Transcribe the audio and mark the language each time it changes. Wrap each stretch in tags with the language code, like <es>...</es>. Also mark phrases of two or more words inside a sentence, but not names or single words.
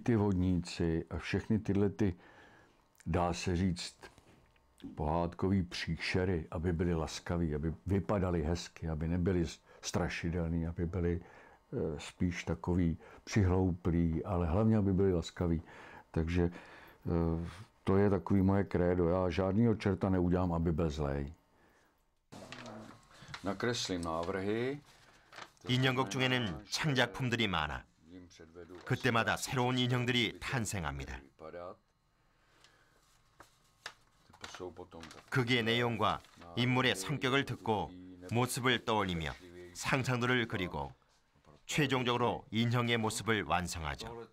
<cs>ty vodníci a všechny tyhle ty, dá se říct, pohádkový příšery, aby byli laskaví, aby vypadali hezky, aby nebyli strašidelní, aby byli spíš takový přihlouplí, ale hlavně, aby byli laskaví. Takže to je takový moje krédo. Já žádnýho čerta neudělám, aby byl zlej. Nakreslím návrhy.</cs> <ko>인형극 중에는 창작품들이 많아 그때마다 새로운 인형들이 탄생합니다. 극의 내용과 인물의 성격을 듣고 모습을 떠올리며 상상도를 그리고 최종적으로 인형의 모습을 완성하죠.</ko>